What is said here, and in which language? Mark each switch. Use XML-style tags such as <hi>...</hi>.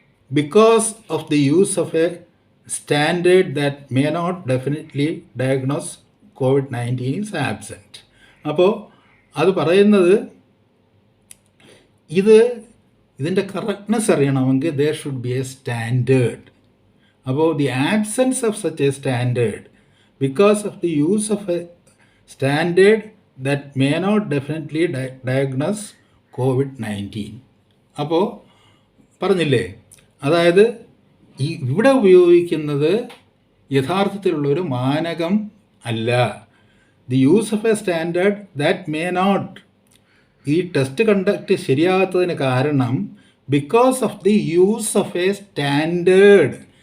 <en>Because of the use of a standard that may not definitely diagnose COVID-19 is absent.</en> <ml>അപ്പോൾ അത് പറയുന്നത് ഇതിൻ്റെ correctness അറിയണമെങ്കിൽ</ml> <en>there should be a standard. അപ്പോൾ the absence of such a standard because of the use of a standard that may not definitely diagnose COVID-19.</en> <ml>അപ്പോൾ പറഞ്ഞില്ലേ, അതായത് ഇവിടെ ഉപയോഗിക്കുന്നത് യഥാർത്ഥത്തിലുള്ളൊരു മാനകം അല്ല.</ml> <en>the use of a standard that may not,</en> <ml>ഈ test conduct ശരിയാകാത്തതിന് കാരണം</ml> <en>Because of the use of a standard.</en>